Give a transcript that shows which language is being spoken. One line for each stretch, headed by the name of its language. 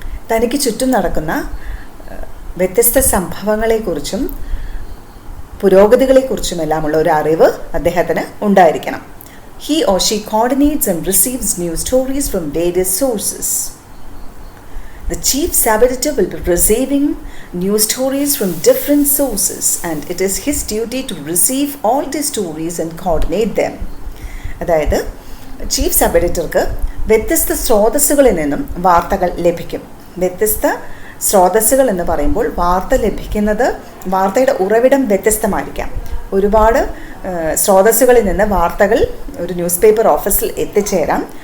Malayalam: തനിക്ക് ചുറ്റും നടക്കുന്ന വ്യത്യസ്ത സംഭവങ്ങളെക്കുറിച്ചും പുരോഗതികളെക്കുറിച്ചുമെല്ലാമുള്ള ഒരു അറിവ് അദ്ദേഹത്തിന് ഉണ്ടായിരിക്കണം.
English: He or she coordinates and receives new stories from various sources. The chief sub-editor will be receiving new stories from different sources and it is his duty to receive all the stories and coordinate them.
Malayalam: അതായത് chief sub എഡിറ്റർക്ക് വ്യത്യസ്ത സ്രോതസ്സുകളിൽ നിന്നും വാർത്തകൾ ലഭിക്കും. വ്യത്യസ്ത സ്രോതസ്സുകൾ എന്ന് പറയുമ്പോൾ വാർത്ത ലഭിക്കുന്നത്, വാർത്തയുടെ ഉറവിടം വ്യത്യസ്തമായിരിക്കാം. ഒരുപാട് സ്രോതസ്സുകളിൽ നിന്ന് വാർത്തകൾ ഒരു ന്യൂസ് പേപ്പർ ഓഫീസിൽ എത്തിച്ചേരാം.